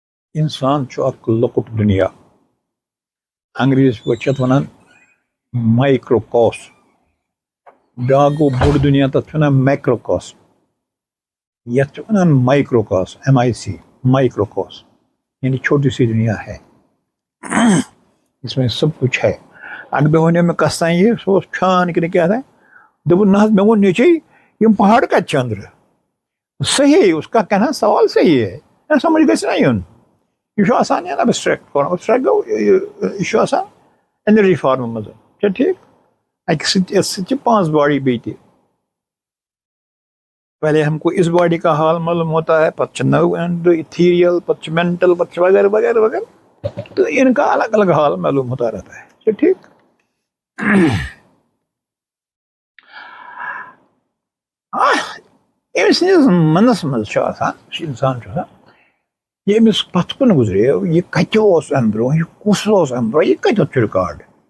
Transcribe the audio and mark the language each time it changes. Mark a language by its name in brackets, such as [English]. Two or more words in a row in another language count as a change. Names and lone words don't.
[Kashmiri] انسان چھُ اکھ لۄکُٹ دُنیا انگریزی پٲٹھۍ چھِ اتھ وَنان مایکروکاس بیٛاکھ گوٚو بوٚڑ دُنیا تَتھ چھِ وَنان میکروکاس یَتھ چھِ وَنان مایکروکاس MIC مایکروکاس [Urdu] یعنی چھوٹی سی دنیا ہے اس میں سب کچھ ہے [Kashmiri] اَکہِ دۄہ وَنیو مےٚ کَس تانۍ یہِ سُہ اوس چھان کِنہٕ کیٛاہ تانۍ دوٚپُن نہ حظ مےٚ ووٚن نیٚچِی یِم پہاڑ کَتہِ چھِ أنٛدرٕ [Urdu] صحیح اس کا کہنا سوال صحیح ہے [Kashmiri] سمجھ گژھِ نہ یُن یہ چھُ آسان یا [English] abstract form [Kashmiri] ابسٹریکٹ گوٚو یہِ چھُ آسان انرجی فارمہِ منٛز چھا ٹھیٖک اَکہِ سۭتۍ یَتھ سۭتۍ چھِ 5 باڈی بیٚیہِ تہِ [Urdu] پہلے ہم کو اس باڈی کا حال معلوم ہوتا ہے [Kashmiri] پتہ چھِ نو ایتھیریل پتہ چھِ مینٹل پتہ چھِ وغیرہ وغیرہ وغیرہ [Urdu] تو ان کا الگ الگ حال معلوم ہوتا رہتا ہے [Kashmiri] چھا ٹھیک أمۍ سٕنٛدِس منَس منٛز چھُ آسان یُس اِنسان چھُ آسان یہ أمِس پتھ کُن گُزریو یہِ کتہِ اوس اَمہِ برونٛہہ یہِ کُس اوس اَمہِ برونٛہہ یہِ کتٮ۪تھ چھُ رِکاڈ